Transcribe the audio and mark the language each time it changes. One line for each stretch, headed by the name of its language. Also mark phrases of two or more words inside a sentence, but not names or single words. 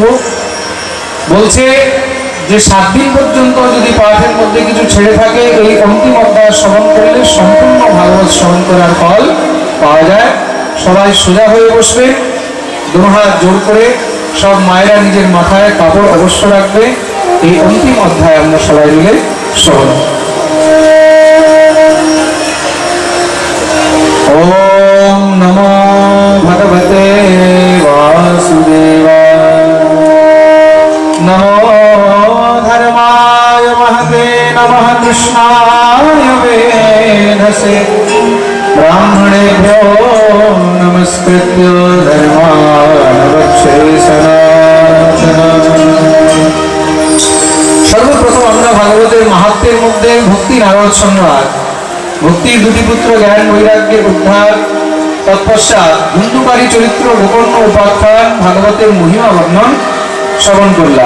Bangla: বলছে যে 7 দিন পর্যন্ত যদি পাঠের মধ্যে কিছু ছেড়ে থাকে, এই অন্তিম অধ্যায় শ্রবণ করলে সম্পূর্ণ ভাগবত শ্রবণ করার ফল পাওয়া যায়। সবাই সোজা হয়ে বসবে, দুই হাত জোর করে। সব মায়েরা নিজের মাথায় কাপড় অবশ্য রাখবে। এই অন্তিম অধ্যায় আমরা সবাই মিলে শ্রবণ।
Sanskrit: ওম নমো ভগবতে বাসুদেবায়। নমো ধর্মায় মহতে নমঃ কৃষ্ণায় বেদসে। ব্রাহ্মণেভ্যো নমস্কৃত্য ধর্মায় বক্ষে সনাতনম।
Bangla: সর্বপ্রথম আমরা ভাগবতের মাহাত্ম্যের মধ্যে ভক্তি নারদ সম্রাট, ভক্তির দুটি পুত্র জ্ঞান বৈরাগ্যের উদ্ধার, তৎপশ্চাৎ ধুন্ধুকারী চরিত্র গোকর্ণ উপাখ্যান ভাগবতের মহিমা বর্ণন শ্রবণ করলাম।